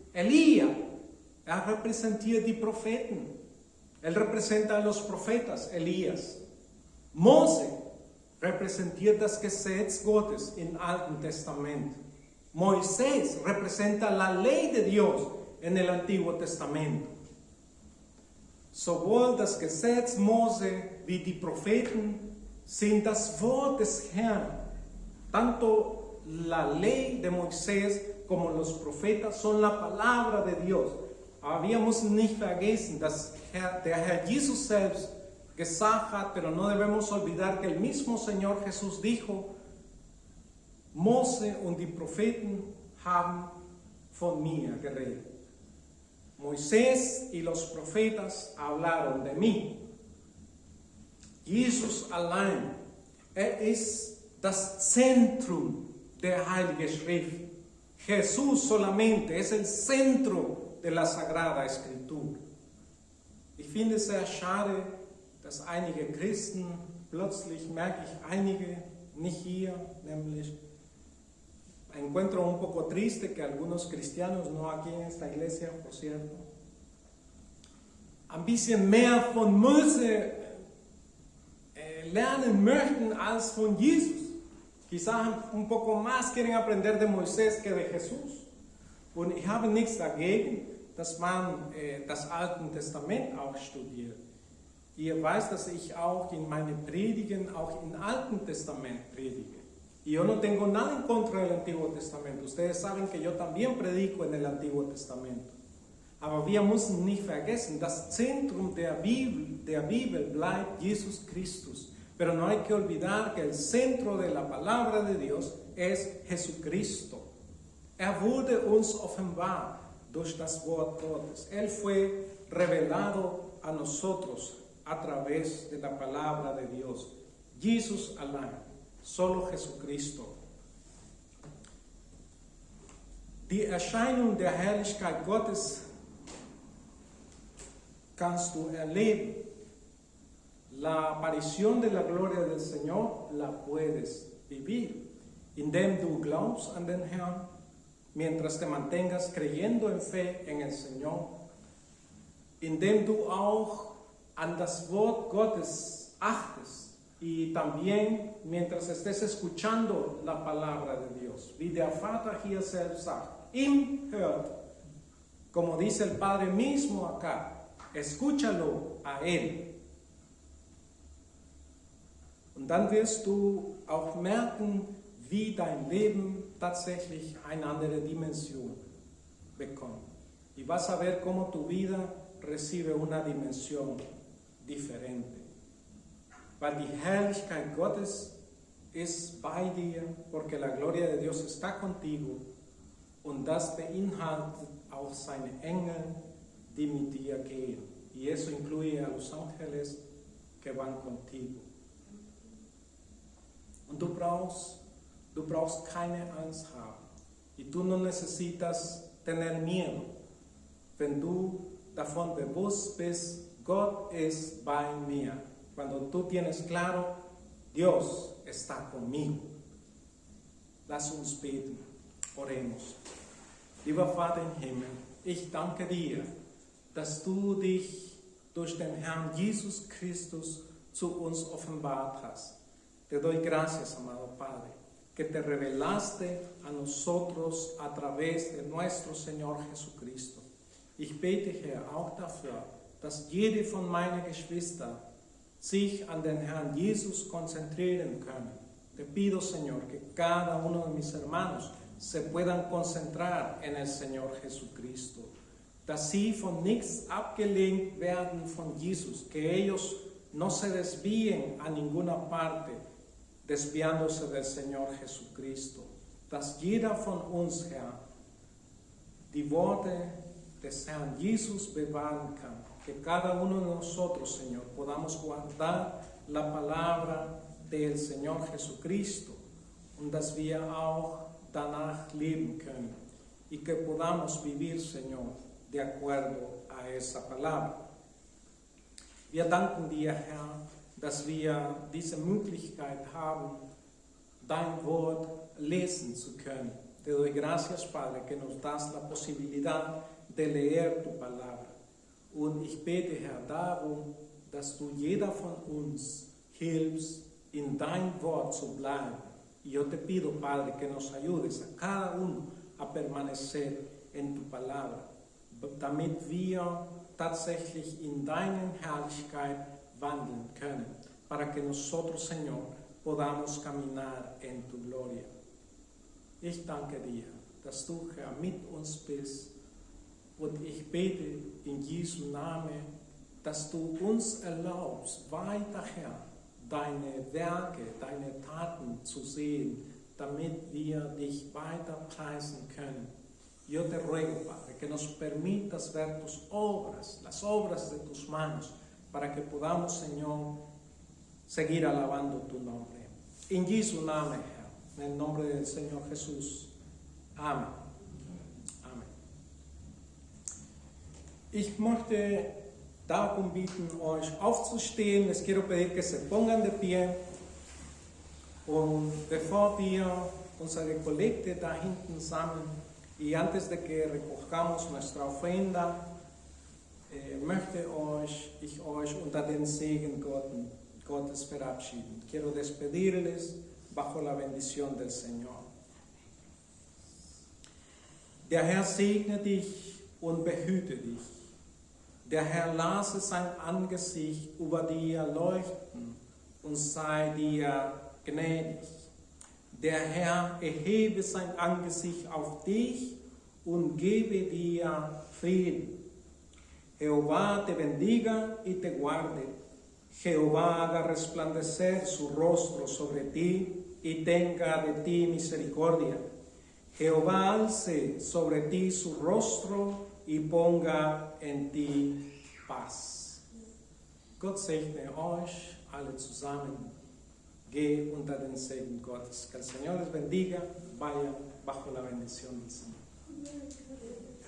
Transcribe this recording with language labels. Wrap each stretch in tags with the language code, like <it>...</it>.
<de>Elías, representiert die Propheten.</de> <es>Él representa a los profetas, Elías.</es> <de>Mose repräsentiert das Gesetz Gottes im Alten Testament.</de> <es>Moisés representa la ley de Dios en el Antiguo Testamento.</es> <de>Sowohl das Gesetz Mose wie die Propheten sind das Wort des Herrn.</de> <es>Tanto la ley de Moisés como los profetas son la palabra de Dios.</es> <de>Aber wir müssen nicht vergessen, dass der Herr Jesus selbst gesagt hat,</de> <es>pero no debemos olvidar que el mismo Señor Jesús dijo,</es> <de>Mose und die Propheten haben von mir geredet.</de> <es>Moisés y los profetas hablaron de mí.</es> <de>Jesus allein, ist das Zentrum der Heiligen Schrift.</de> <es>Jesús solamente es el centro de la Sagrada Escritura.</es> <de>Ich finde es sehr schade, dass einige Christen, plötzlich merke ich einige, nicht hier, nämlich,</de> <es>encuentro un poco triste que algunos cristianos, no aquí en esta iglesia, por cierto,</es> <de>ein bisschen mehr von Mose lernen möchten als von Jesus.</de> <es>Quizás un poco más quieren aprender de Moisés que de Jesús.</es> <de>Und ich habe nichts dagegen, dass man das Alte Testament auch studiert. Ihr weißt, dass ich auch in meinen Predigen auch im Alten Testament predige.</de> <es>Y yo no tengo nada en contra del Antiguo Testamento. Ustedes saben que yo también predico en el Antiguo Testamento.</es> <de>Aber wir müssen nicht vergessen, das Zentrum der Bibel bleibt Jesus Christus.</de> <es>Pero no hay que olvidar que el centro de la palabra de Dios es Jesucristo.</es> <de>Wurde uns offenbart durch das Wort Gottes.</de> <es>Él fue revelado a nosotros a través de la palabra de Dios.</es> <de>Jesus allein,</de> <es>solo Jesucristo.</es> <de>Die Erscheinung der Herrlichkeit Gottes kannst du erleben.</de> <es>La aparición de la gloria del Señor la puedes vivir,</es> <de>indem du glaubst an den Herrn,</de> <es>mientras te mantengas creyendo en fe en el Señor,</es> <de>indem du auch an das Wort Gottes achtest</de> <es>y también mientras estés escuchando la palabra de Dios,</es> <de>wie der Vater hier selbst sagt, ihm hört,</de> <es>como dice el Padre mismo acá, escúchalo a Él.</es> <de>Und dann wirst du auch merken, wie dein Leben tatsächlich eine andere Dimension bekommt.</de> <es>Y vas a ver cómo tu vida recibe una dimensión diferente.</es> <de>Weil die Herrlichkeit Gottes ist bei dir,</de> <es>porque la gloria de Dios está contigo</es> <de>und das beinhaltet auch seine Engel, die mit dir gehen.</de> <es>Y eso incluye a los ángeles que van contigo.</es> <de>Und du brauchst keine Angst haben.</de> <es>Y tú no necesitas tener miedo,</es> <de>wenn du davon bewusst bist, Gott ist bei mir.</de> <es>Cuando tú tienes claro, Dios está conmigo.</es> <de>Lass uns beten,</de> <es>oremos.</es> <de>Lieber Vater im Himmel, ich danke dir, dass du dich durch den Herrn Jesus Christus zu uns offenbart hast.</de> <es>Te doy gracias, amado Padre, que te revelaste a nosotros a través de nuestro Señor Jesucristo.</es> <de>Ich bete, Herr, auch dafür, dass jede von meinen Geschwistern sich an den Herrn Jesus konzentrieren können.</de> <es>Te pido, Señor, que cada uno de mis hermanos se puedan concentrar en el Señor Jesucristo.</es> <de>Dass sie von nichts abgelenkt werden von Jesus,</de> <es>que ellos no se desvíen a ninguna parte, desviándose del Señor Jesucristo.</es> <de>Dass jeder von uns, Herr, die Worte des Herrn Jesus bewahren kann.</de> <es>Que cada uno de nosotros, Señor, podamos guardar la palabra del Señor Jesucristo</es> <de>und dass wir auch danach leben können.</de> <es>Y que podamos vivir, Señor, de acuerdo a esa palabra.</es> <de>Wir danken dir, Herr, dass wir diese Möglichkeit haben, dein Wort lesen zu können.</de> <es>Te doy gracias, Padre, que nos das la posibilidad de leer tu palabra.</es> <de>Und ich bete, Herr, darum, dass du jeder von uns hilfst, in dein Wort zu bleiben.</de> <es>Y yo te pido, Padre, que nos ayudes a cada uno a permanecer en tu palabra,</es> <de>damit wir tatsächlich in deiner Herrlichkeit wandeln können,</de> <es>para que nosotros, Señor, podamos caminar en tu gloria.</es> <de>Ich danke dir, dass du, Herr, mit uns bist, und ich bete in Jesu Namen, dass du uns erlaubst, weiter, Herr, deine Werke, deine Taten zu sehen, damit wir dich weiter preisen können.</de> <es>Yo te ruego, Padre, que nos permitas ver tus obras, las obras de tus manos, para que podamos, Señor, seguir alabando tu nombre. En</es> <de>Jesu Namen, Herr,</de> <es>en el nombre del Señor Jesús. Amén. Amén.</es> <de>Ich möchte darum bitten, euch aufzustehen.</de> <es>Les quiero pedir que se pongan de pie.</es> <de>Und bevor wir unsere Kollekte da hinten sammeln,</de> <es>y antes de que recojamos nuestra ofrenda,</es> <de>möchte ich euch unter den Segen Gottes verabschieden.</de> <es>Quiero despedirles bajo la bendición del Señor.</es> <de>Der Herr segne dich und behüte dich. Der Herr lasse sein Angesicht über dir leuchten und sei dir gnädig. Der Herr erhebe sein Angesicht auf dich und gebe dir Frieden.</de> <es>Jehová te bendiga y te guarde. Jehová haga resplandecer su rostro sobre ti y tenga de ti misericordia. Jehová alce sobre ti su rostro y ponga en ti paz.</es> <de>Gott segne euch alle zusammen. Geh unter den Segen Gottes.</de> <es>Que el Señor les bendiga. Vayan bajo la bendición del Señor.</es>